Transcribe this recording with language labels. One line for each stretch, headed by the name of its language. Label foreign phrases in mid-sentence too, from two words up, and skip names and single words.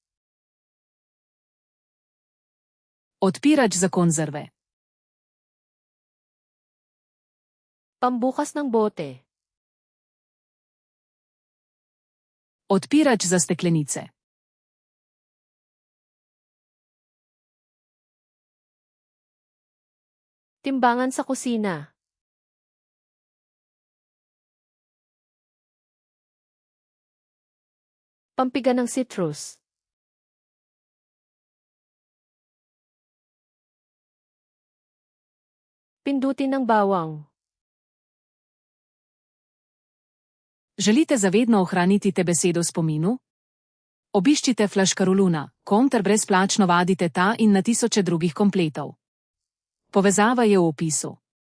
Slovenian: Odpirač za konzerve.
Filipino: Pambukas ng bote.
Slovenian: Odpirač za steklenice.
Filipino: Timbangan sa kusina. Pampiga ng citrus. Pindutin ng bawang.
Slovenian: Želite zavedno ohraniti te besedo v spominu? Obiščite Flaškaroluna, ter brezplačno vadite ta in na tisoče drugih kompletov. Povezava je v opisu.